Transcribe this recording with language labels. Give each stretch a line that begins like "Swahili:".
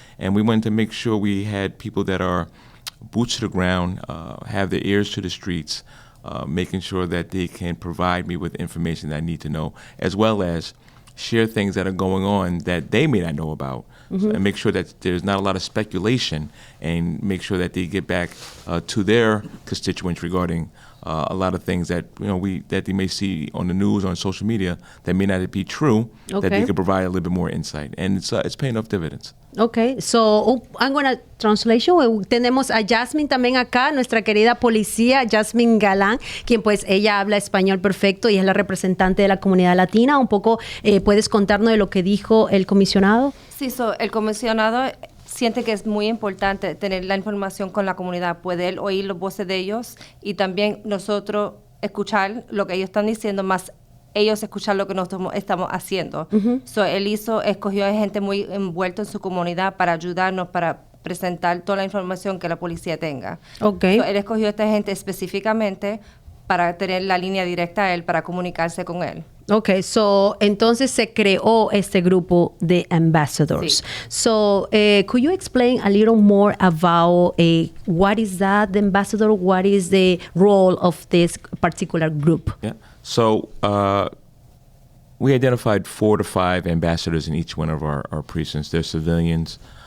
English: And we wanted to make sure we had people that are boots to the ground, have their ears to the streets, making sure that they can provide me with information that I need to know, as well as share things that are going on that they may not know about, and make sure that there's not a lot of speculation, and make sure that they get back to their constituents regarding a lot of things that that they may see on the news, on social media, that may not be true, that they can provide a little bit more insight, and it's paying off dividends. Okay, so I'm going to translation.
Spanish: Tenemos a Jasmine también acá, nuestra querida policía, Jasmine Galán, quien pues ella habla español perfecto y es la representante de la comunidad latina. Un poco, ¿puedes contarnos de lo que dijo el comisionado? Sí, el comisionado siente que es muy importante tener la información con la comunidad, poder oír las voces de ellos y también nosotros escuchar lo que ellos están diciendo, más ellos escuchar lo que nosotros estamos haciendo. Él escogió a gente muy envuelta en su comunidad para ayudarnos, para presentar toda la información que la policía tenga. Él escogió a esta gente específicamente para tener la línea directa a él, para comunicarse con él. Entonces se creó este grupo de ambassadors. Sí.
English: Could you explain a little more about what is that, the ambassador? What is the role of this particular group? Yeah. So we identified 4 to 5 ambassadors in each one of our precincts. They're civilians.